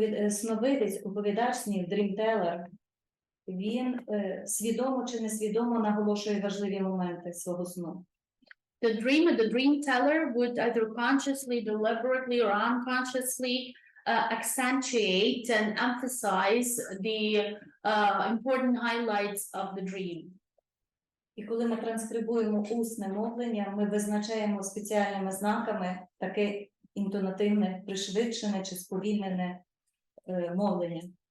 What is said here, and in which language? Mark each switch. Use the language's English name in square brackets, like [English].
[Ukrainian] Сновидець, оповідач снів, дрімтелер, він свідомо чи несвідомо наголошує важливі моменти свого сну. [English] The dream teller would either consciously, deliberately, or unconsciously accentuate and emphasize the important highlights of the dream. [Ukrainian] І коли ми транскрибуємо усне мовлення, ми визначаємо спеціальними знаками таке інтонативне, пришвидшене чи сповільнене мовлення.